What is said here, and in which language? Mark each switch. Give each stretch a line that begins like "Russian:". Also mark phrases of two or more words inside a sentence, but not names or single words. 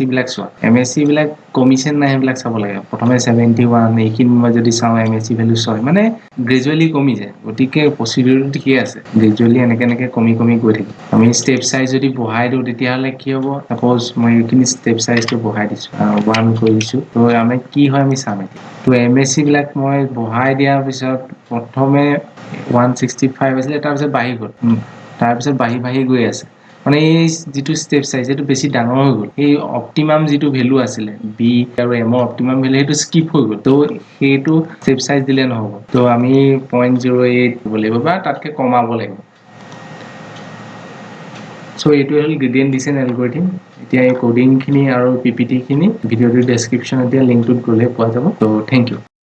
Assamese: বিলাক চোৱা এমএসসি বিলাক কমিশন নাই বিলাক চাব লাগে প্ৰথমে 71 এইখিনি মই যদি চাও
English: MSC value
Assamese: 6 মানে গ্ৰেজুৱেলি কমি যায় গতিকে পসিবিলিটি ঠিকই আছে গ্ৰেজুৱেলি এনেকে কমি গৈ থাকে আমি
English: step size
Assamese: যদি বঢ়াই দিও তেতিয়া হলে কি হ'ব সাপোজ মই এইখিনি
English: step size
Assamese: বঢ়াই দিছো 1 কৰিছো তো আমি কি হয় আমি চাম তো এমএসসি বিলাক মই বঢ়াই দিয়াৰ পিছত প্ৰথমে 165 আছিল তাৰ পিছত বাঢ়ি গল তাৰ পিছত বাঢ়ি গৈ আছে মানে এই যেটো
English: step size
Assamese: এটো বেছি ডাঙৰ হৈ গল এই অপটিমাম যেটো ভ্যালু আছিল বি আৰু এম এর
English: optimum value
Assamese: এটো স্কিপ হৈ গল তো হেতু
English: step size
Assamese: দিলে নহব তো আমি 0.08 দিব লাগিব বা তাতকে কমাব লাগিব সো এটো হল
English: gradient descent algorithm
Assamese: এতিয়া এই কোডিং খিনি আৰু পিপিটি খিনি ভিডিওৰ ডেসক্ৰিপচনত দিয়া লিংকটোত গলে পোৱা যাব তো
English: thank you